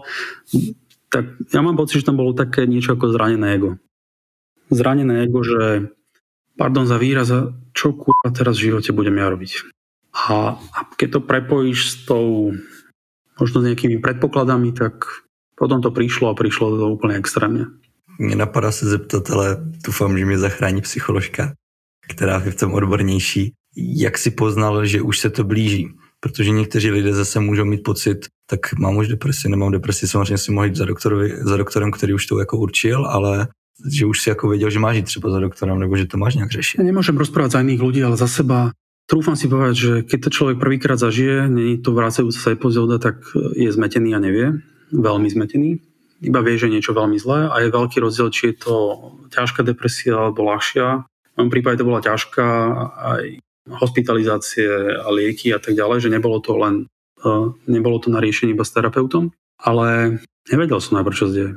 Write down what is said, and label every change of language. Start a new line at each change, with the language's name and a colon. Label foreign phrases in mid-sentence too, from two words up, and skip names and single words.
Slovak: Tak ja mám pocit, že tam bolo také niečo ako zranené ego. Zranené ego, že pardon za výraz, čo kurva teraz v živote budem ja robiť. A keď to prepojíš s tou možno s nejakými predpokladami, tak potom to prišlo to úplne extrémne.
Czech: Mě napadá se zeptat, ale doufám, že mě zachrání psycholožka, která je v tom odbornější. Jak si poznal, že už se to blíží? Protože někteří lidé zase můžou mít pocit, tak mám už depresi, nemám depresi, samozřejmě si mohl jít za doktorem, který už to jako určil, ale že už si jako věděl, že máš jít třeba za doktorem, nebo že to máš nějak řešit.
Slovak: Nemôžem rozprávať za iných ľudí, ale za seba trúfam si povedať, že keď to človek prvýkrát zažije, nie je to vracajúca sa epizóda, tak je zmetený a nevie, veľmi zmetený. Iba vie, že je niečo veľmi zlé a je veľký rozdiel, či je to ťažká depresia alebo ľahšia. V mojom prípade to bola ťažká, aj hospitalizácie a lieky a tak ďalej, že nebolo to na riešenie iba s terapeutom, ale nevedel som najprv, čo deje.